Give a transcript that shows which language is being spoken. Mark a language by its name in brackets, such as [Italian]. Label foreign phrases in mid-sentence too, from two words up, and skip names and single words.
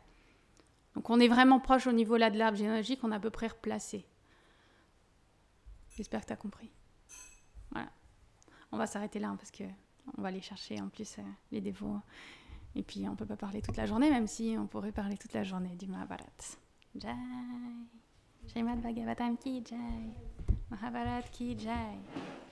[French] Donc on est vraiment proche au niveau là de l'arbre généalogique, on est à peu près replacé. J'espère que tu as compris. Voilà. On va s'arrêter là, hein, parce qu'on va aller chercher en plus les dévots. Et puis on ne peut pas parler toute la journée, même si on pourrait parler toute la journée du Mahabharat. [Hindi] जय। श्रीमद् भागवतम् की जय. महाभारत की जय.